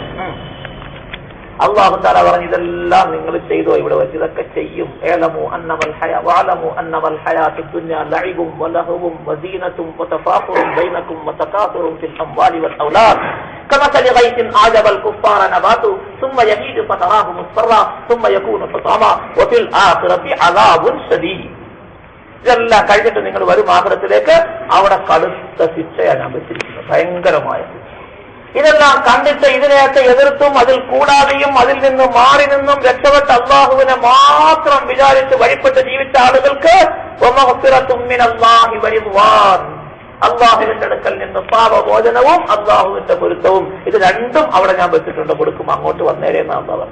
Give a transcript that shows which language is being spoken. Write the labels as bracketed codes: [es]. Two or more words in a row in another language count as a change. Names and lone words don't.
[ar] الله تعالى [ml] പറഞ്ഞു ഇതെല്ലാം നിങ്ങൾ ചെയ്തോ, ഇവിടെ വെച്ച് ഇതൊക്കെ ചെയ്യും. [ar] اعلموا أنما الحياة الدنيا لعب ولهو وزينة وتفاخر بينكم وتكاثر في الأموال والأولاد كمثل غيث أعجب الكفار نباته ثم يهيج فتراه مصفرا ثم يكون حطاما وفي الآخرة عذاب شديد. [ml] ഇതെല്ലാം കഴിഞ്ഞിട്ട് നിങ്ങൾ വരും ആഖിറത്തിലേക്ക്, അവിടെ കടുത്ത ശിക്ഷയാണ് വെച്ചിരിക്കുന്നത്, ഭയങ്കരമായ ശിക്ഷ. ഇതെല്ലാം കണ്ടിട്ട് ഇതിനെയൊക്കെ എതിർത്തും അതിൽ കൂടാതെയും അതിൽ നിന്ന് മാറി നിന്നും രക്ഷപ്പെട്ട അള്ളാഹുവിനെ മാത്രം വിചാരിച്ച് വഴിപ്പെട്ട് ജീവിച്ച ആളുകൾക്ക് അള്ളാഹുവിന്റെ അടുക്കൽ നിന്ന് പാപമോചനവും അള്ളാഹുവിന്റെ പൊരുത്തവും, ഇത് രണ്ടും അവിടെ ഞാൻ വെച്ചിട്ടുണ്ട്, കൊടുക്കും, അങ്ങോട്ട് വന്നേരെ എന്നാണ് പറഞ്ഞത്.